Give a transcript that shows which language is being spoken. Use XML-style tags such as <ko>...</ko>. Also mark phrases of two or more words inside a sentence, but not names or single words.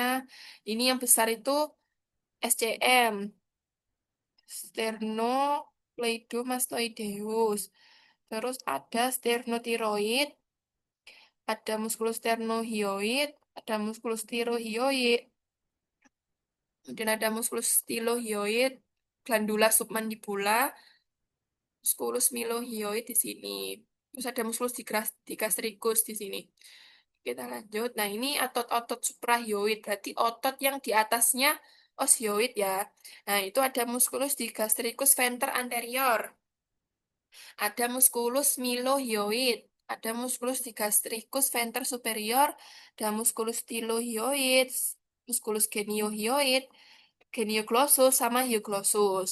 <id>Ini yang besar itu SCM, sternocleidomastoideus. Terus ada sternotiroid, ada muskulus sternohyoid, ada muskulus tirohyoid, kemudian ada muskulus stilohyoid, glandula submandibula, muskulus milohyoid di sini. Terus ada muskulus digastricus di sini. Kita lanjut. Nah, ini otot-otot suprahyoid, berarti otot yang di atasnya osioid ya. Nah, itu ada muskulus digastricus venter anterior. Ada musculus milohyoid, ada musculus digastricus venter superior, ada musculus tilohyoid, musculus geniohyoid, genioglossus sama hyoglossus.</id>